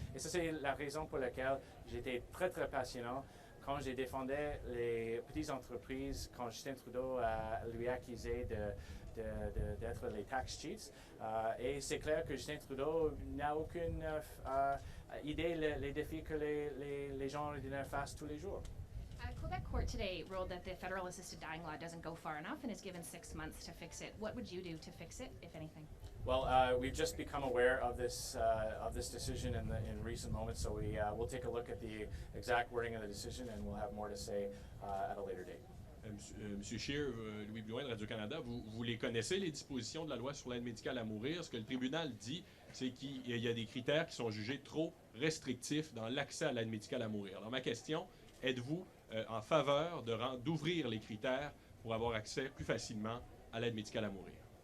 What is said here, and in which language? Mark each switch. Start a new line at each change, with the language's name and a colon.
French: Et ça, c'est la raison pour laquelle j'étais très, très passionnant quand j'ai défendu les petites entreprises, quand Justin Trudeau lui a accusé d'être les
English: tax cheats.
French: Et c'est clair que Justin Trudeau n'a aucune idée les défis que les gens ordinaires fassent tous les jours.
English: Quebec court today ruled that the federal assisted dying law doesn't go far enough and is given 6 months to fix it. What would you do to fix it, if anything? Well, we've just become aware of this decision in recent moments, so we'll take a look at the exact wording of the decision, and we'll have more to say at a later date.
French: Monsieur Scheer, Louis Blouin de Radio-Canada, vous les connaissez, les dispositions de la loi sur l'aide médicale à mourir. Ce que le tribunal dit, c'est qu'il y a des critères qui sont jugés trop restrictifs dans l'accès à l'aide médicale à mourir. Alors ma question, êtes-vous en faveur d'ouvrir les critères pour avoir accès plus facilement à l'aide médicale à mourir?